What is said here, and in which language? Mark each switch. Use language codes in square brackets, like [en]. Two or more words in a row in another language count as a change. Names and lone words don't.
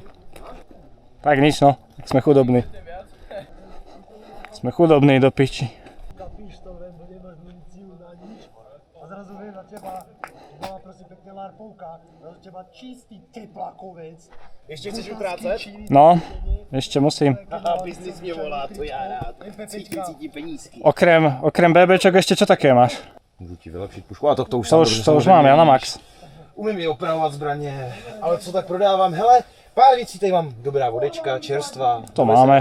[sk] Tak nič no, tak sme chudobní. Sme chudobní do piči. Zrazu vie na teba, bola prosím pekne larpovka, na teba čistý teplakovec. Ešte chceš utrácať? No, ešte musím. Aha, [cs] biznis mě volá, to já rád. Cítí penízky. [sk] Okrem BBčok ešte čo také máš? [cs] Můžu ti vylepšit pušku, a to už [sk] To už mám, ja na max. [cs] Umím i opravovat zbraně, ale co tak prodávám? Hele, pár věcí tady mám. Dobrá vodečka, čerstvá. To máme.